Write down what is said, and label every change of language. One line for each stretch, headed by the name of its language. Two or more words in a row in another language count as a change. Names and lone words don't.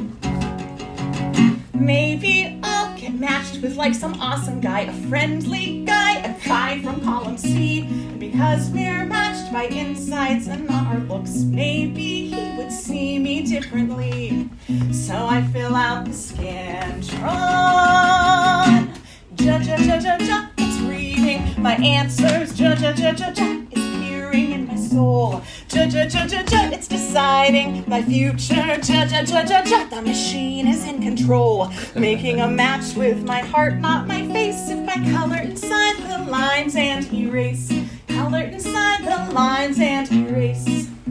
English: Maybe I'll get matched with, like, some awesome guy, a friendly guy, a guy from column C. And because we're matched by insides and not our looks, maybe he would see me differently. So I fill out the Scantron. Ja-ja-ja-ja-ja. It's reading my answers. Ja-ja-ja-ja-ja. It's peering in my soul. Ja-ja-ja-ja-ja. It's deciding my future. Ja-ja-ja-ja-ja. The machine is in control, making a match with my heart, not my face. If I color inside the lines and erase, color inside the lines and erase.